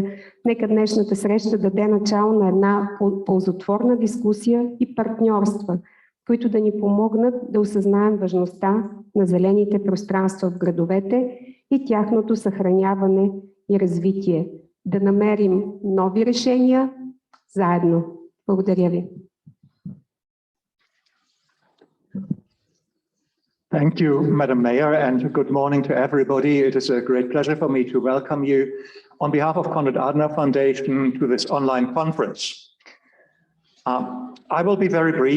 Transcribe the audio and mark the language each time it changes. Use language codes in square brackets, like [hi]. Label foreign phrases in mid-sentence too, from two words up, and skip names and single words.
[bg] Нека днешната среща даде начало на една ползотворна дискусия и партньорства, които да ни помогнат да осъзнаем важността на зелените пространства в градовете и тяхното съхраняване и развитие. Да намерим нови решения заедно. Благодаря ви. [en] Thank you, Madam Mayor, and good morning to everybody. It is a great pleasure for me to welcome you on behalf of Konrad Adenauer Foundation to this online conference. I will be very brief.